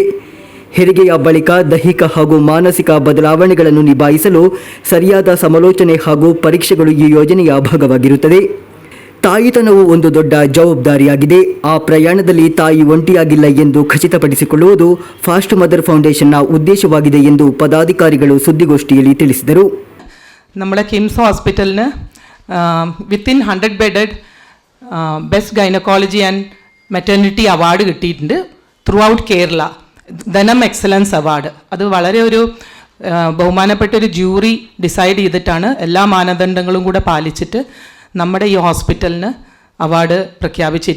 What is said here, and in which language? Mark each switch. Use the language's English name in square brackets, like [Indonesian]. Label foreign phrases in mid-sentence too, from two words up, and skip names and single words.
[Kannada] ಹೆರಿಗೆಯ ಬಳಿಕ ದೈಹಿಕ ಹಾಗೂ ಮಾನಸಿಕ ಬದಲಾವಣೆಗಳನ್ನು ನಿಭಾಯಿಸಲು ಸರಿಯಾದ ಸಮಾಲೋಚನೆ ಹಾಗೂ ಪರೀಕ್ಷೆಗಳು ಈ ಯೋಜನೆಯ ಭಾಗವಾಗಿರುತ್ತದೆ. ತಾಯಿತನವು ಒಂದು ದೊಡ್ಡ ಜವಾಬ್ದಾರಿಯಾಗಿದೆ. ಆ ಪ್ರಯಾಣದಲ್ಲಿ ತಾಯಿ ಒಂಟಿಯಾಗಿಲ್ಲ ಎಂದು ಖಚಿತಪಡಿಸಿಕೊಳ್ಳುವುದು ಫಾಸ್ಟ್ ಮದರ್ ಫೌಂಡೇಶನ್ನ ಉದ್ದೇಶವಾಗಿದೆ ಎಂದು ಪದಾಧಿಕಾರಿಗಳು ಸುದ್ದಿಗೋಷ್ಠಿಯಲ್ಲಿ ತಿಳಿಸಿದರು. [Malayalam] നമ്മുടെ കിംസ് ഹോസ്പിറ്റലിന് [English] within 100 bedded best gynaecology and maternity award [Malayalam] കിട്ടിയിട്ടുണ്ട് [English] throughout Kerala. [Malayalam] ധനം എക്സലൻസ് അവാർഡ് അത് വളരെ ഒരു ബഹുമാനപ്പെട്ട ഒരു [English] jury decide [Malayalam] ചെയ്തിട്ടാണ് എല്ലാ മാനദണ്ഡങ്ങളും കൂടെ പാലിച്ചിട്ട് നമ്മുടെ ഈ ഹോസ്പിറ്റലിന് അവാർഡ് പ്രഖ്യാപിച്ചിരിക്കുന്നത്.